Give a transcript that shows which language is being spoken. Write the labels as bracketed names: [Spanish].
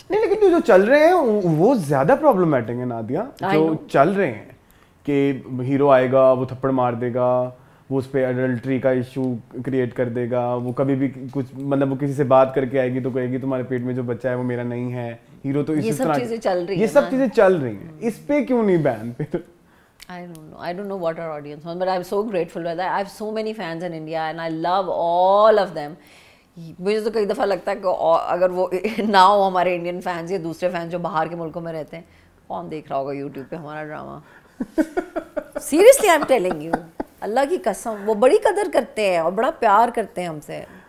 [Urdu] لیکن جو چل رہے ہیں وہ زیادہ پرابلمٹک ہے نادیہ, جو چل رہے ہیں کہ ہیرو آئے گا, وہ تھپڑ مار دے گا, وہ اس پہ ایڈلٹری کا ایشو کریٹ کر دے گا, وہ کبھی بھی کچھ مطلب وہ کسی سے بات کر کے آئے گی تو کہے گی تمہارے پیٹ میں جو بچہ ہے وہ میرا نہیں ہے. ہیرو تو اس طرح یہ سب چیزیں چل رہی ہیں, اس پہ کیوں نہیں بین پھر؟ [English] I don't know what our audience wants, but I'm so grateful for that. I have so many fans in India and I love all of them. [Urdu] مجھے تو کئی دفعہ لگتا ہے کہ اگر وہ نہ ہو ہمارے انڈین فینس یا دوسرے فینس جو باہر کے ملکوں میں رہتے ہیں, کون دیکھ رہا ہوگا یوٹیوب پہ ہمارا drama. [English] seriously I am telling you, [Urdu] اللہ کی قسم وہ بڑی قدر کرتے ہیں اور بڑا پیار کرتے ہیں ہم سے.